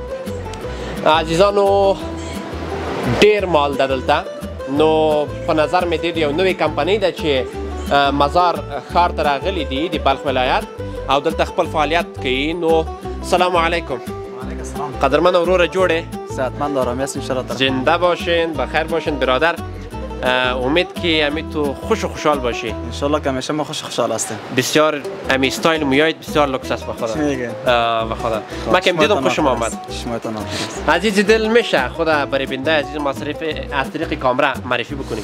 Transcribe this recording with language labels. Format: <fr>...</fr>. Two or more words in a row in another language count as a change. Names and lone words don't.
<ps>عزیزانو ډېر مال ده دلته. نو په نظر مې د یو نوې کمپنۍ ده چې مزار ښار ته راغلي دي د بلخ ولایت او دلته خپل فعالیت کوي. نو</ps> <ar>سلام علیکم. وعلیکم السلام.</ar> <ps>قدرمن وروره جوړې؟</ps> <fa>صحتمند آرامی هست انشاءالله. زنده باشین، بخیر باشین برادر. امید که امی تو خوش و خوشحال باشی. انشالله که همیشه ما خوش و خوشحال هستیم. بسیار امی استایل مویایت بسیار لوکس است به خدا. چی میگه؟ به خدا. ما که دیدم خوشم آمد. شمایتان آمد. عزیز دل میشه خدا برای بنده عزیز مصرف از طریق کامرا معرفی بکنیم.</fa>